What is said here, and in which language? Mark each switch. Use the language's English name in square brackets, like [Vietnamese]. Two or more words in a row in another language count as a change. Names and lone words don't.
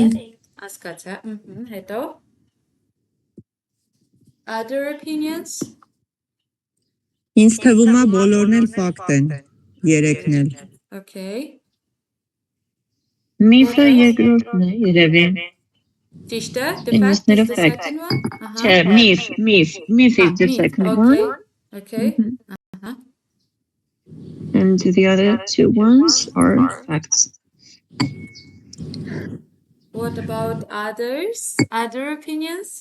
[Armenian] Հասկացա, հետո [English] Other opinions? [Armenian] Ինձ թվում է բոլորն էլ ֆակտ են, երեքն էլ։ [English] Okay. [Armenian] Միֆը երկրորդն է, երևի։ Ճիշտ է, [English] the fact is the second one? [Armenian] Չէ, [English] myth is the second one. Okay. And the other two ones are facts. What about others? Other opinions?